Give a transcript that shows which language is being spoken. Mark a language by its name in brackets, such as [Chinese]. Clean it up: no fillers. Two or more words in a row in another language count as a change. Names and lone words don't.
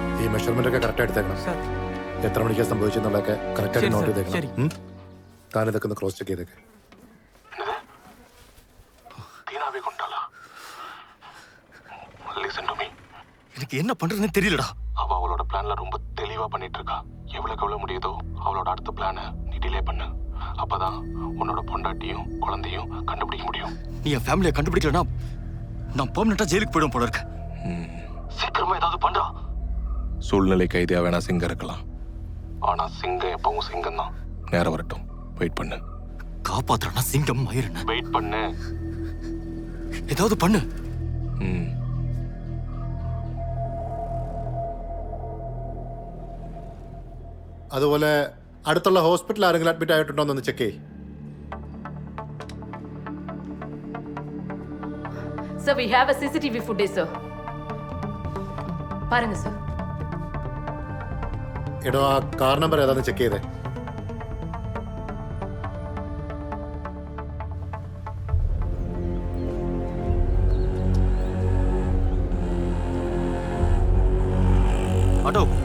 [Malayalam] മെഷർമെന്റ് ഒക്കെ കറക്റ്റ് എടുത്തേക്കണം. എത്ര മണിക്കാണ് സംഭവിച്ചെന്നുള്ളതൊക്കെ കറക്റ്റായിട്ട് നോട്ട് ചെയ്തേക്കണം. താൻ ഇതൊക്കെ ഒന്ന് [English] cross check [Malayalam] ചെയ്തേക്കെ. [Tamil] எனக்கு என்ன பண்றதுன்னு தெரியலடா. அவ அவளோட பிளான்ல ரொம்ப தெளிவா பண்ணிட்டு இருக்கா. எவ்வளவுக்கு எவ்வளவு முடியுதோ அவளோட அடுத்த பிளானை நீ டிலே பண்ணு. அப்பதான் உன்னோட பொண்டாட்டியும் குழந்தையும் கண்டுபிடிக்க முடியும். நீ என் ஃபேமிலியை கண்டுபிடிக்கலனா நான் [English] permanent jail [Tamil] போயிடும் போல இருக்கு. சீக்கிரமா ஏதாவது பண்றா. சூழ்நிலை கைதியா வேணா சிங்கம் இருக்கலாம், ஆனா சிங்கம் எப்பவும் சிங்கம் தான். நேரம் வரட்டும், வெயிட் பண்ணு. காப்பாத்துறனா சிங்கம் மயிரன. வெயிட் பண்ணு, ஏதாவது பண்ணு. [Malayalam] അതുപോലെ അടുത്തുള്ള ഹോസ്പിറ്റലിൽ ആരെങ്കിലും അഡ്മിറ്റ് ആയിട്ടുണ്ടോ എന്നൊന്ന് ചെക്ക് ചെയ്യ്. [English] Sir, we have a CCTV footage, sir. [Tamil] பாருங்க sir. [Malayalam] എടോ ആ [English] car number [Malayalam] ഏതാണെന്ന് ചെക്ക് ചെയ്തേ. [Tamil] ஆட்டோ